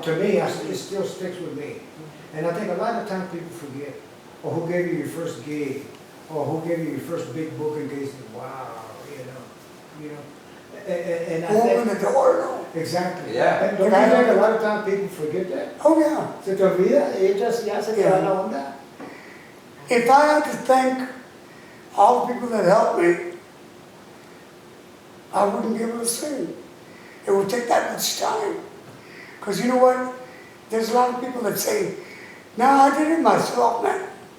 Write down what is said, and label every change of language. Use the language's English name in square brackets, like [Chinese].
[English] To me, it still sticks with me. And I think a lot of times people forget, or who gave you your first gig, or who gave you your first big booking case. Wow, you know. And I Open think, the door, no? exactly. Yeah. And don't you think a lot of times people forget that? Oh, yeah. [Spanish] Se te olvida, ellos ya se quedan la onda. [English] If I had to thank all the people that helped me, I wouldn't be able to sing. It would take that much time. Because you know what? There's a lot of people that say, no, I did it myself, man.